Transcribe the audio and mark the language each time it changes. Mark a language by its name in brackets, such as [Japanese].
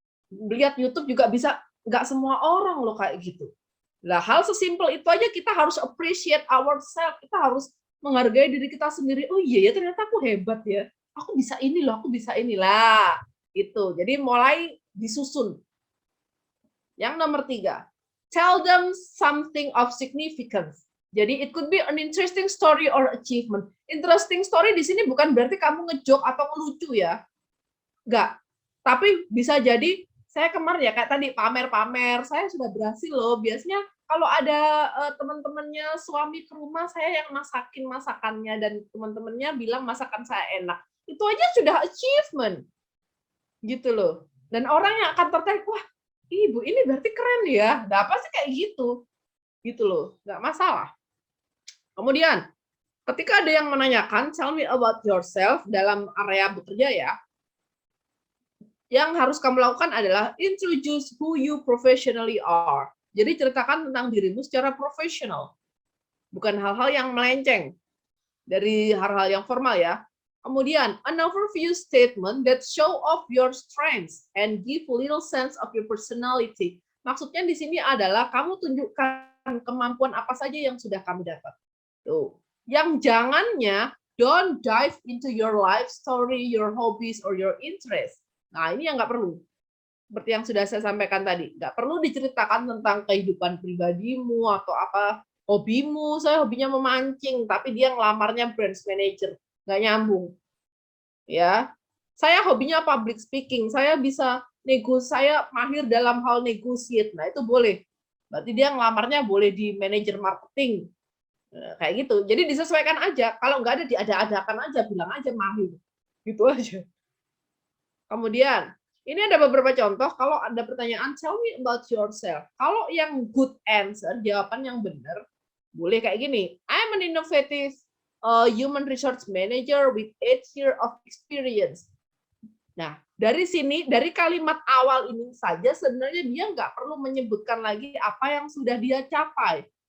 [Indonesian] Lihat YouTube juga bisa, nggak semua orang loh kayak gitu. Lah hal sesimpel itu aja kita harus [English] appreciate ourselves, [Indonesian] kita harus menghargai diri kita sendiri. Oh iya ya, ternyata aku hebat ya. Aku bisa ini loh, aku bisa inilah. Gitu. Jadi mulai disusun. Yang nomor 3, [English] tell them something of significance. [Indonesian] Jadi [English] it could be an interesting story or achievement. [Indonesian] Interesting story di sini bukan berarti kamu ngejok atau ngelucu ya. Enggak. Tapi bisa jadi saya kemarin ya kayak tadi pamer-pamer, saya sudah berhasil loh. Biasanya kalau ada teman-temannya suami ke rumah, saya yang masakin masakannya dan teman-temannya bilang masakan saya enak. Itu aja sudah achievement. Gitu loh. Dan orang yang akan tertarik, wah, ibu ini berarti keren ya. Nah, apa sih kayak gitu? Gitu loh. Nggak masalah. Kemudian, ketika ada yang menanyakan, [English] tell me about yourself [Indonesian] dalam area bekerja ya, yang harus kamu lakukan adalah [English] introduce who you professionally are. [Indonesian] Jadi ceritakan tentang dirimu secara profesional. Bukan hal-hal yang melenceng dari hal-hal yang formal ya. [English] Kemudian, an overview statement that show off your strengths and give little sense of your personality. [Indonesian] Maksudnya di sini adalah kamu tunjukkan kemampuan apa saja yang sudah kamu dapat. Tuh. Yang jangannya, [English] don't dive into your life story, your hobbies, or your interest. [Indonesian] Nah, ini yang nggak perlu. Seperti yang sudah saya sampaikan tadi. Nggak perlu diceritakan tentang kehidupan pribadimu atau apa hobimu. Saya hobinya memancing, tapi dia ngelamarnya branch manager. Nggak nyambung. Ya, saya hobinya public speaking. Saya bisa saya mahir dalam hal negotiate. Nah, itu boleh. Berarti dia ngelamarnya boleh di manajer marketing. Kayak gitu. Jadi disesuaikan aja. Kalau nggak ada, diada-adakan aja. Bilang aja mahir. Gitu aja. Kemudian, ini ada beberapa contoh. Kalau ada pertanyaan, [English] tell me about yourself. [Indonesian] Kalau yang good answer, jawaban yang benar, boleh kayak gini. [English] I'm an innovative human resource manager with 8 years of experience. [Indonesian] Nah, dari sini, dari kalimat awal ini saja, sebenarnya dia nggak perlu menyebutkan lagi apa yang sudah dia capai.